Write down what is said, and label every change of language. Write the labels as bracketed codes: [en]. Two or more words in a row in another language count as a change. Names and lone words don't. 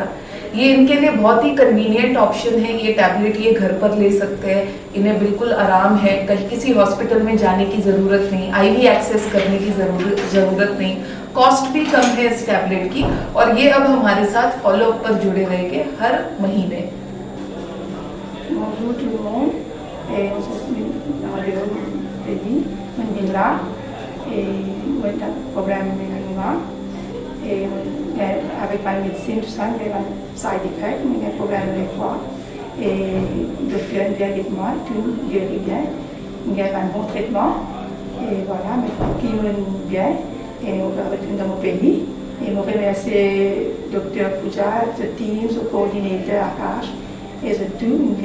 [hi] ये इनके लिए बहुत ही [en] convenient option [hi] है। ये टैबलेट ये घर पर ले सकते हैं, इन्हें बिल्कुल आराम है, कहीं किसी हॉस्पिटल में जाने की ज़रूरत नहीं, [en] IV access [hi] करने की ज़रूरत नहीं, कॉस्ट भी कम है इस टैबलेट की। और ये अब हमारे साथ फॉलोअप पर जुड़े रहेंगे हर महीने। [fr] Bonjour tout le monde, et je suis dans le pays, Manila, et moi j'ai un problème de mélanoma, et avec ma médecine, tout ça, j'ai un [en] side effect, [fr] j'ai un problème de foie, et le docteur vient avec moi, tout guérit bien, j'ai un bon traitement, et voilà, maintenant qui me bien, et on va retourner dans mon pays, et je remercie le docteur Pooja, le team, le coordinateur Akash, et c'est tout,